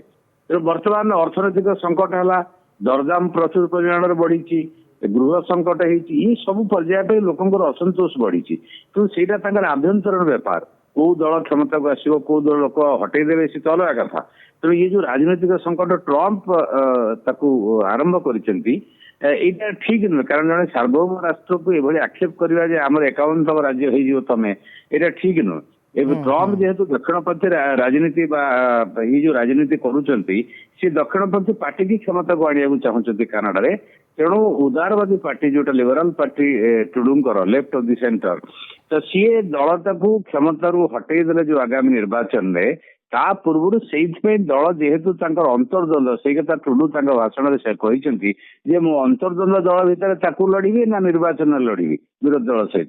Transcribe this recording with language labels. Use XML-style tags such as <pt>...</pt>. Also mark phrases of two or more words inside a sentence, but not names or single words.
<or>ତେଣୁ ବର୍ତ୍ତମାନ ଅର୍ଥନୈତିକ ସଂକଟ ହେଲା, ଦରଦାମ ପ୍ରଚୁର ପରିମାଣରେ ବଢିଛି, ଗୃହ ସଂକଟ ହେଇଛି, ଏ ସବୁ ପର୍ଯ୍ୟାୟ ପାଇଁ ଲୋକଙ୍କର ଅସନ୍ତୋଷ ବଢିଛି। କିନ୍ତୁ ସେଇଟା ତାଙ୍କର ଆଭ୍ୟନ୍ତରୀଣ ବ୍ୟାପାର, କୋଉ ଦଳ କ୍ଷମତାକୁ ଆସିବ, କୋଉ ଦଳ ଲୋକ ହଟେଇ ଦେବେ, ସେ ତ ଅଲଗା କଥା। ତେଣୁ ଇଏ ଯୋଉ ରାଜନୈତିକ ସଂକଟ ଟ୍ରମ୍ପ ତାକୁ ଆରମ୍ଭ କରିଛନ୍ତି এইটা ঠিক নୁହେଁ। କାରଣ ଜଣେ ସାର୍ବଭୌମ ରାଷ୍ଟ୍ରକୁ ଏଭଳି ଆକ୍ଷେପ କରିବା ଯେ ଆମର 51ତମ ରାଜ୍ୟ ହେଇଯିବ ତମେ, ଏଇଟା ଠିକ ନୁହେଁ। ଏବେ ଟ୍ରମ୍ପ ଯେହେତୁ ଦକ୍ଷିଣପନ୍ଥୀ ରାଜନୀତି ବା ଏଇ ଯୋଉ ରାଜନୀତି କରୁଛନ୍ତି, ସେ ଦକ୍ଷିଣପନ୍ଥୀ ପାର୍ଟିକି କ୍ଷମତାକୁ ଆଣିବାକୁ ଚାହୁଁଛନ୍ତି କାନାଡାରେ। ତେଣୁ ଉଦାରବାଦୀ ପାର୍ଟି ଯୋଉଟା</or> <en>liberal party</en> <or>ଟ୍ରୁଡୁଙ୍କର</or> <en>left of the center,</en> <or>ତ ସିଏ ଦଳଟାକୁ କ୍ଷମତାରୁ ହଟେଇ ଦେଲେ ଯୋଉ ଆଗାମୀ ନିର୍ବାଚନରେ, ତା ପୂର୍ବରୁ ସେଇଥିପାଇଁ ଦଳ ଯେହେତୁ ତାଙ୍କର ଅନ୍ତର୍ଦ୍ୱନ୍ଦ୍ୱ, ସେଇ କଥା ଟ୍ରୁଡୁ ତାଙ୍କ ଭାଷଣରେ ସେ କହିଛନ୍ତି ଯେ ମୁଁ ଅନ୍ତର୍ଦ୍ୱନ୍ଦ୍ୱ ଦଳ ଭିତରେ ତାକୁ ଲଢିବି ନା ନିର୍ବାଚନରେ ଲଢିବି ବିରୋଧୀ ଦଳ ସହିତ।</or>